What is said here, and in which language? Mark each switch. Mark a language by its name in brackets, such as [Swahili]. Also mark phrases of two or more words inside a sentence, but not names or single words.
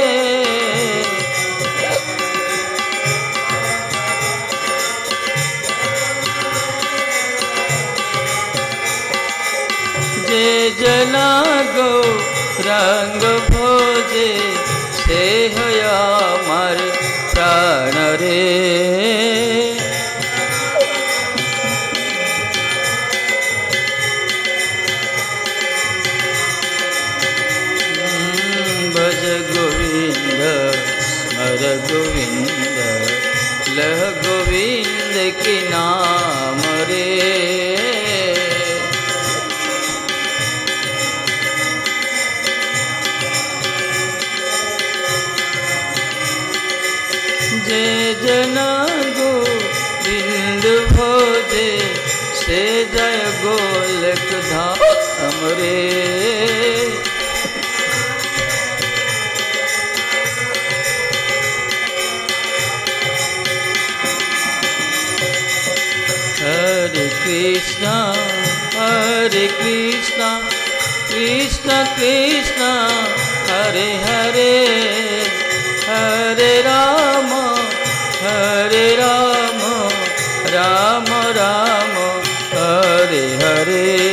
[Bangla] জে জনা গৌরাঙ্গ ভজে সে হয় মোর প্রাণ রে ভজ গোবিন্দ স্মর গোবিন্দ লহ গোবিন্দ কী নাম রে জে জনা গোবিন্দ ভজে সে যায় গোলোক ধাম রে [Sanskrit] हरे कृष्णा कृष्ण कृष्ण हरे हरे हरे राम राम राम हरे हरे